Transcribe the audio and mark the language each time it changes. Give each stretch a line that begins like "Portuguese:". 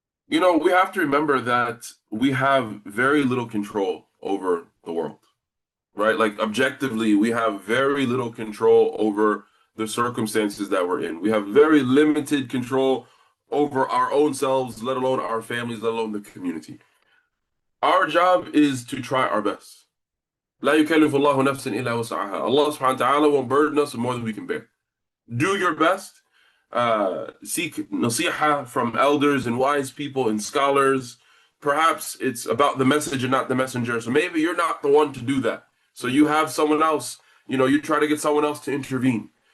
English: We have to remember that we have very little control over the world, right? Like objectively, we have very little control over the circumstances that we're in. We have very limited control over our own selves, let alone our families, let alone the community. Our job is to try our best.
Arabic: لا يكلف الله نفسا إلا وسعها.
English: Allah subhanahu wa ta'ala won't burden us with more than we can bear. Do your best. Seek nasiha from elders and wise people and scholars. Perhaps it's about the message and not the messenger. So maybe you're not the one to do that. So you have someone else, you try to get someone else to intervene.